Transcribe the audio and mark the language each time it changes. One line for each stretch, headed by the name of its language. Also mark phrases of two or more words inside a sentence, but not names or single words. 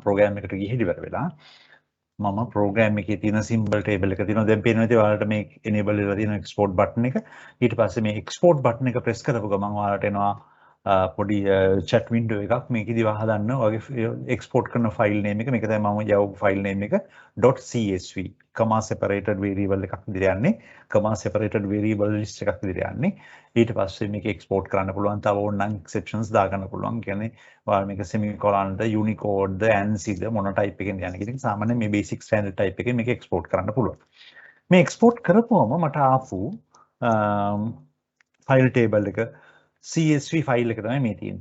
Sinhala: program එකට ගිහින් ඉවර වෙලා මම program එකේ තියෙන
English: symbol table
Sinhala: එක තියෙනවා. දැන් පේනවා ඉතින් ඔයාලට මේ enable වෙලා තියෙන
English: export button
Sinhala: එක. ඊට පස්සේ මේ
English: export button
Sinhala: එක press කරපු ගමන් ඔයාලට එනවා පොඩි
English: chat window
Sinhala: එකක්. මේකෙදි හදන්න ඔයගේ export කරන
English: file name
Sinhala: එක මේක තමයි මම යවපු
English: file name
Sinhala: එක .csv
English: comma separated variable
Sinhala: එකක් විදිහට යන්නේ.
English: comma separated variable list
Sinhala: එකක් විදිහට යන්නේ. ඊට පස්සේ මේක export කරන්න පුළුවන්. තව ඕනනම් exceptions දාගන්න පුළුවන්. කියන්නේ ඔයාලා මේක semicolon ද unicode ද ANSI ද මොන type එකෙන්ද යන්නේ කියන එක සාමාන්‍යයෙන් මේ
English: basic standard type
Sinhala: එකෙන් මේක export කරන්න පුළුවන්. මේ export කරපුවම මට ආපු
English: file table
Sinhala: එක
English: CSV file
Sinhala: එක තමයි මේ තියෙන්නේ.